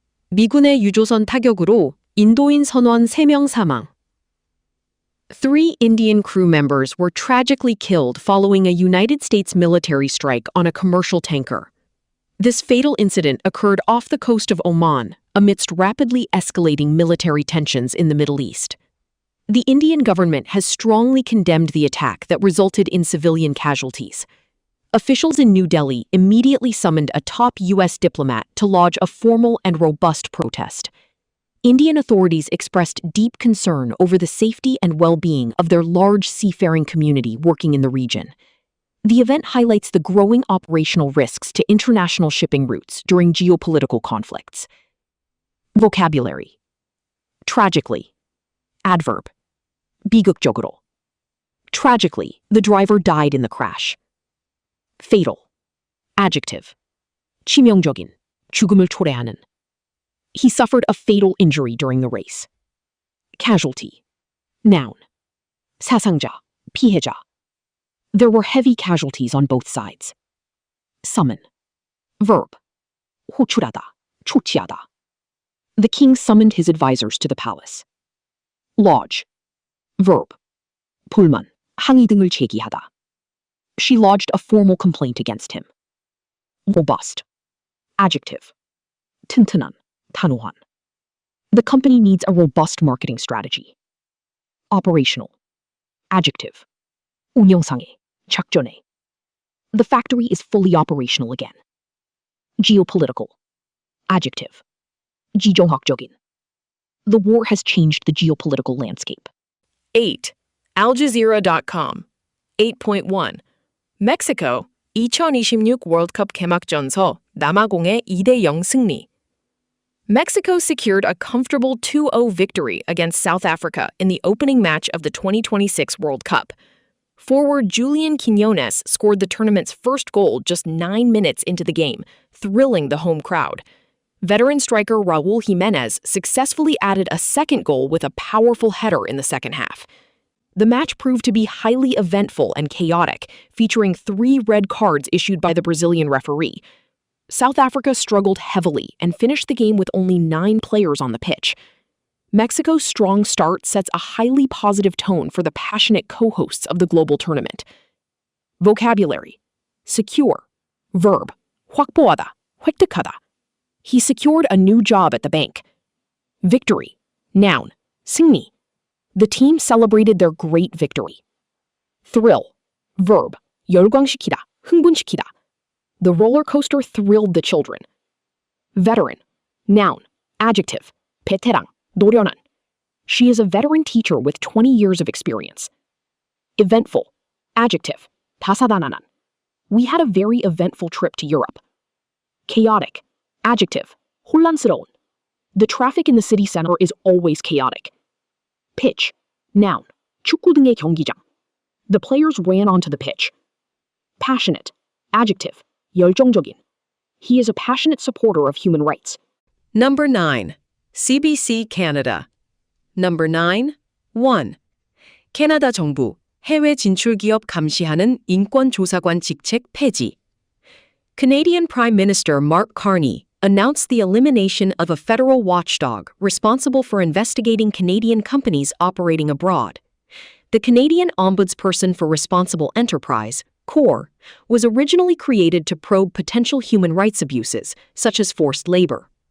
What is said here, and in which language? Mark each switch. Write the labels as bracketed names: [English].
[Korean] 미군의 유조선 타격으로 인도인 선원 3명 사망. [English] 3 Indian crew members were tragically killed following a United States military strike on a commercial tanker. This fatal incident occurred off the coast of Oman amidst rapidly escalating military tensions in the Middle East. The Indian government has strongly condemned the attack that resulted in civilian casualties. Officials in New Delhi immediately summoned a top U.S. diplomat to lodge a formal and robust protest. Indian authorities expressed deep concern over the safety and well-being of their large seafaring community working in the region. The event highlights the growing operational risks to international shipping routes during geopolitical conflicts. Vocabulary. Tragically. Adverb. [Korean] 비극적으로. [English] Tragically, the driver died in the crash. Fatal. Adjective. [Korean] 치명적인, 죽음을 초래하는. [English] He suffered a fatal injury during the race. Casualty. Noun. [Korean] 사상자, 피해자. [English] There were heavy casualties on both sides. Summon. Verb. [Korean] 호출하다, 초치하다. [English] The king summoned his advisors to the palace. Lodge. Verb. [Korean] 불만, 항의 등을 제기하다. [English] She lodged a formal complaint against him. Robust. Adjective. [Korean] 튼튼한, 단호한. [English] The company needs a robust marketing strategy. Operational. Adjective. [Korean] 운영상에, 작전에. [English] The factory is fully operational again. Geopolitical. Adjective. [Korean] 지정학적인. [English] The war has changed the geopolitical landscape. 8. AlJazeera.com 8.1. [Korean] 멕시코 2026 월드컵 개막전서 남아공의 2-0 승리. [English] Mexico secured a comfortable 2-0 victory against South Africa in the opening match of the 2026 World Cup. Forward Julian Quiñones scored the tournament's first goal just 9 minutes into the game, thrilling the home crowd. Veteran striker Raúl Jiménez successfully added a second goal with a powerful header in the second half. The match proved to be highly eventful and chaotic, featuring 3 red cards issued by the Brazilian referee. South Africa struggled heavily and finished the game with only 9 players on the pitch. Mexico's strong start sets a highly positive tone for the passionate co-hosts of the global tournament. Vocabulary. Secure. Verb. [Korean] 확보하다, 획득하다. [English] He secured a new job at the bank. Victory. Noun. [Korean] 승리. [English] The team celebrated their great victory. Thrill. Verb. [Korean] 열광시키다, 흥분시키다. [English] The roller coaster thrilled the children. Veteran. Noun. Adjective. [Korean] 베테랑, 노련한. [English] She is a veteran teacher with 20 years of experience. Eventful. Adjective. [Korean] 다사다난한. [English] We had a very eventful trip to Europe. Chaotic. Adjective. [Korean] 혼란스러운. [English] The traffic in the city center is always chaotic. Pitch. Noun. [Korean] 축구 등의 경기장. [English] The players ran onto the pitch. Passionate. Adjective. [Korean] 열정적인. [English] He is a passionate supporter of human rights. Number 9. CBC Canada. Number 9. 1. [Korean] 캐나다 정부 해외 진출 기업 감시하는 인권조사관 직책 폐지. [English] Canadian Prime Minister Mark Carney announced the elimination of a federal watchdog responsible for investigating Canadian companies operating abroad. The Canadian Ombudsperson for Responsible Enterprise, CORE, was originally created to probe potential human rights abuses, such as forced labor.